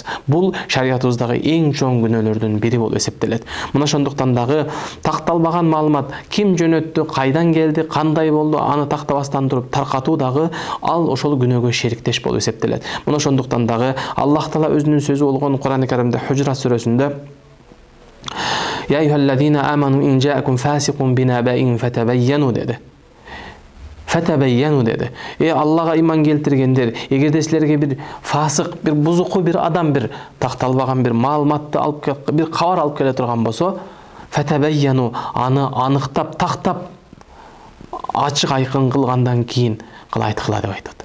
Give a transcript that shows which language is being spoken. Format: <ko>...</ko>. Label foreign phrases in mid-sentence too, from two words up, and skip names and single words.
<ky>Бул шариятыбыздагы эң чоң күнөөлөрдүн бири болуп эсептелет. Мына ошондуктан дагы такталбаган маалымат ким жөнөттү, кайдан келди, кандай болду, аны тактабастан туруп таркатуу дагы ал ошол күнөөгө шериктеш болуп эсептелет. Мына ошондуктан дагы Аллах Таала өзүнүн сөзү болгон Кур'ан-ы Каримде Худжрат сүрөсүндө</ky> <ar>"يا أيها الذين آمنوا إن جاءكم فاسق بنبإ فتبينوا"</ar> <ky>деди. Фатабайяну деди. Аллага иман келтиргендер, эгерде силерге бир фасык, бир бузуку бир адам, бир такталбаган бир маалыматты алып, бир кабар алып келе турган болсо, фатабайяну, аны аныктап, тактап, ачык айкын кылгандан кийин айткыла деп айтат.</ky>